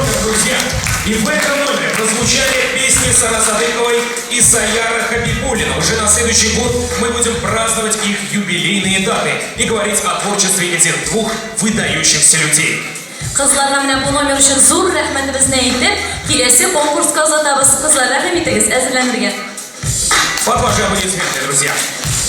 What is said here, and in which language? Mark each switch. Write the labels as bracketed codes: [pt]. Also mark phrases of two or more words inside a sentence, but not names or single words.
[ru] друзья, и в этом номере прозвучали песни Сара Садыковой и Саяра Хабибуллина. Уже на следующий год мы будем праздновать их юбилейные даты и говорить о творчестве этих двух выдающихся людей. [tt] Kızlarına менә bu номер өчен зур рәхмәтебезне әйтеп, киләсе конкурска озатабыз. Кызларга хәмитегез әзерләнергә. [ru] Вот ваши аплодисменты, друзья.